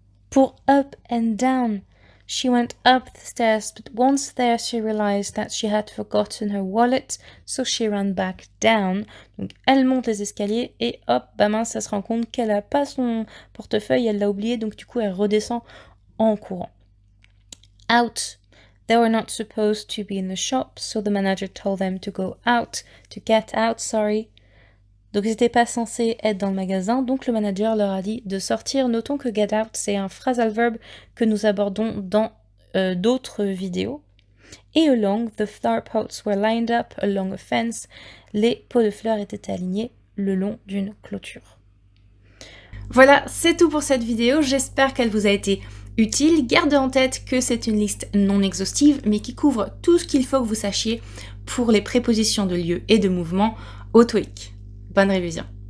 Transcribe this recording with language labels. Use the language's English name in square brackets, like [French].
[English] Pour up and down, she went up the stairs, but once there she realized that she had forgotten her wallet, so she ran back down. [French] Donc elle monte les escaliers et hop, bah mince, elle se rend compte qu'elle n'a pas son portefeuille, elle l'a oublié, donc du coup elle redescend en courant. [English] Out. They were not supposed to be in the shop, so the manager told them to go out, to get out, sorry. [French] Donc ils n'étaient pas censés être dans le magasin, donc le manager leur a dit de sortir. Notons que get out, c'est un phrasal verb que nous abordons dans d'autres vidéos. [English] Et along, the flower pots were lined up along a fence. [French] Les pots de fleurs étaient alignés le long d'une clôture. Voilà, c'est tout pour cette vidéo. J'espère qu'elle vous a été utile. Gardez en tête que c'est une liste non exhaustive, mais qui couvre tout ce qu'il faut que vous sachiez pour les prépositions de lieu et de mouvement au TOEIC. Bonne révision.